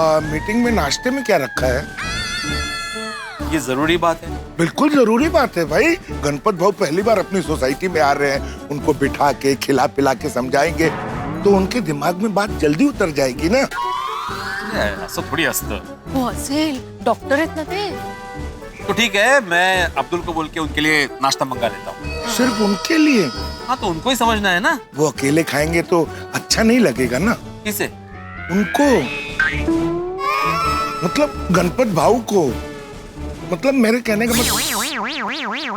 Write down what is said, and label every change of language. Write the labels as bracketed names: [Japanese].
[Hindi] Meeting में नाश्ते में क्या रखा है? ये जरूरी बात है? बिल्कुल जरूरी बात है भाई। गणपत भाऊ पहली बार अपनी सोसाइटी में आ रहे हैं, उनको बिठा के खिला पिला के समझाएंगे तो उनके दिमाग में बात जल्दी उतर जाएगी ना। [Marathi] असं थोडी असतं। वो असेल, डॉक्टर आहेत ना ते। [Hindi] तो ठीक है, मैं अब्दुल को बोल के उनके लिए नाश्ता मंगा लेता हूँ। सिर्फ उनके लिए? हाँ तो उनको ही समझना है ना। वो अकेले खाएंगे तो अच्छा नहीं लगेगा ना। किसे? उनको, मतलब गणपत भाऊ को। मतलब मेरे कहने का मतलब